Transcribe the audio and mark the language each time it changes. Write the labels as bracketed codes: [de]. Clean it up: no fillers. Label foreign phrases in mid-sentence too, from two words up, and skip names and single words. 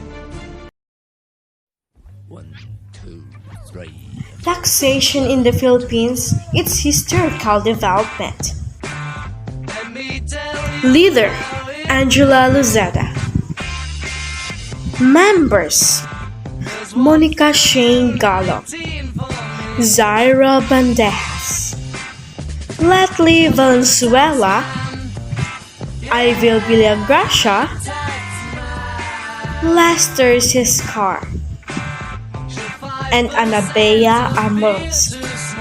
[en] Taxation in the Philippines, its historical development. Leader, Angela Lozada. Members, Monica Shane Gallo, Zaira Bandejas, Letley Valenzuela, Ivil Villagracia, Lester Siscar, and Anabea Amos.